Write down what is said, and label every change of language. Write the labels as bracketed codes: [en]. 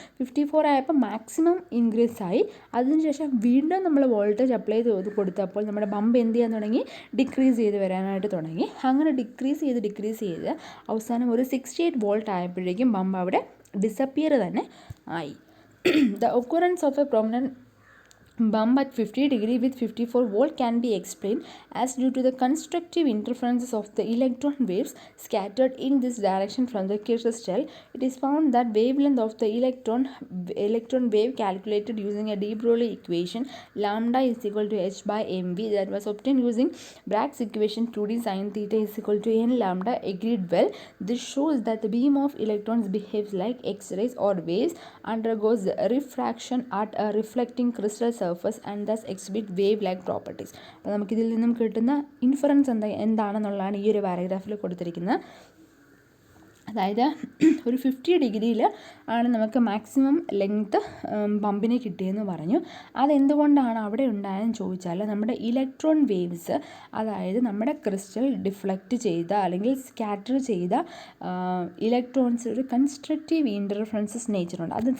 [ml] 54 ആയപ്പോൾ maximum increase ആയി. അതിനുശേഷം വീണ്ടും നമ്മൾ വോൾട്ടേജ് അപ്ലൈ ചെയ്ത് കൊടുത്തപ്പോൾ നമ്മുടെ ബമ്പ് എന്ത് ചെയ്യാൻ തുടങ്ങി? ഡിക്രീസ് ചെയ്ത് വരാനായിട്ട് തുടങ്ങി. അങ്ങനെ ഡിക്രീസ് ചെയ്ത് അവസാനം ഒരു 68 വോൾട്ട് ആയപ്പോഴേക്കും ബമ്പ് അവിടെ ഡിസപ്പിയർ തന്നെ ആയി. [en] The occurrence of a prominent bump at 50 degree with 54 volt can be explained as due to the constructive interferences of the electron waves scattered in this direction from the crystal. It is found that wavelength of the electron wave calculated using a de Broglie equation lambda is equal to h by mv that was obtained using Bragg's equation 2d sin theta is equal to n lambda agreed well. This shows that the beam of electrons behaves like X-rays or waves, undergoes refraction at a reflecting crystal surface and thus exhibit wave-like properties. [ml] അപ്പോൾ നമുക്കിതിൽ നിന്നും കിട്ടുന്ന inference എന്താണെന്നുള്ളതാണ് ഈ ഒരു പാരഗ്രാഫിൽ കൊടുത്തിരിക്കുന്നത്. അതായത് ഒരു 50 ഡിഗ്രിയിൽ ആണ് നമുക്ക് മാക്സിമം ലെങ്ത്ത് ബമ്പിന് കിട്ടിയെന്ന് പറഞ്ഞു. അതെന്തുകൊണ്ടാണ് അവിടെ ഉണ്ടായെന്ന് ചോദിച്ചാൽ നമ്മുടെ ഇലക്ട്രോൺ വേവ്സ്, അതായത് നമ്മുടെ ക്രിസ്റ്റൽ ഡിഫ്ലക്റ്റ് ചെയ്ത അല്ലെങ്കിൽ സ്കാറ്റർ ചെയ്ത ഇലക്ട്രോൺസ് ഒരു കൺസ്ട്രക്റ്റീവ് ഇൻ്റർഫറൻസസ് നേച്ചറുണ്ട്.